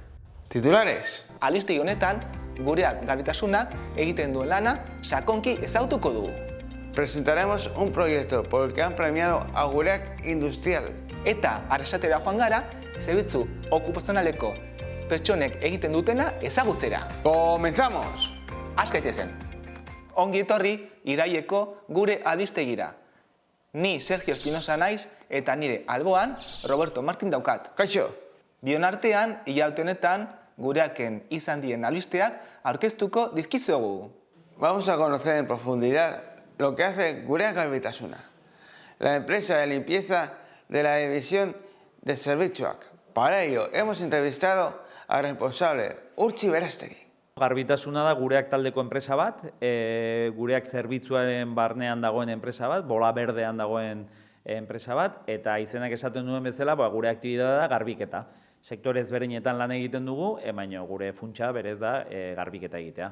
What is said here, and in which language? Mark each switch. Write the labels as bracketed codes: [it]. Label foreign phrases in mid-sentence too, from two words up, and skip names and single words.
[es] Titulares. [eu] Albiste honetan, gureak garbitasunak egiten duen lana sakonki ezagutuko dugu. [es] Presentaremos un proyecto por el que han premiado a Gureak Industrial. [eu] Eta arrasatera joan gara, zerbitzu okupazionaleko pertsonek egiten dutena ezagutzera. [es] ¡Comenzamos! [eu] Has gaitezen. Ongi etorri iraieko gure albistegira. Ni Sergio Espinosa naiz eta nire alboan Roberto Martin daukat. Kaixo. Bion artean, hilabete honetan, gureaken izan dien albisteak aurkeztuko dizkizuegu. [es] Vamos a conocer en profundidad lo que hace Gureak Garbitasuna, la empresa de limpieza de la división de Zerbitzuak. Para ello hemos entrevistado al responsable Urtzi Berastegui. [eu] Garbitasuna da Gureak taldeko enpresa bat, Gureak zerbitzuaren barnean dagoen enpresa bat, bola berdean dagoen enpresa bat, eta izenak esaten duen bezala, gure aktibitatea da garbiketa. Sektore ezberdinetan lan egiten dugu, baina gure funtsa berez da garbiketa egitea.